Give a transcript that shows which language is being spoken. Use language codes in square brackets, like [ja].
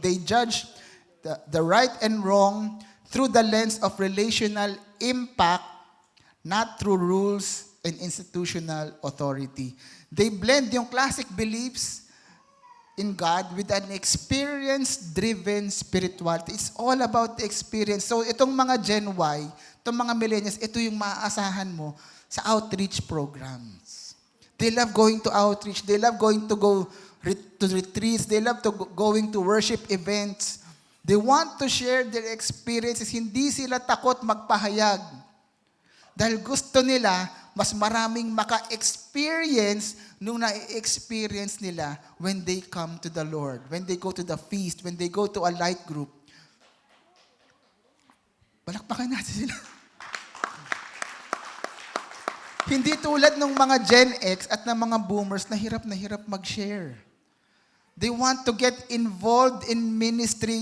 [en] They judge the right and wrong through the lens of relational impact, not through rules and institutional authority. They blend [tl] yung [en] classic beliefs in God with an experience-driven spirituality. It's all about the experience. [tl] So itong mga Gen Y, itong mga millennials, ito yung maaasahan mo sa outreach programs. [en] They love going to outreach. They love going to go to retreats. They love going to worship events. They want to share their experiences. [tl] Hindi sila takot magpahayag. Dahil gusto nila, mas maraming maka-experience nung na-experience nila [en] when they come to the Lord, when they go to the feast, when they go to a light group. [tl] Palakpakan natin sila. Hindi tulad ng mga Gen X at ng mga boomers na hirap mag-share. [en] They want to get involved in ministry.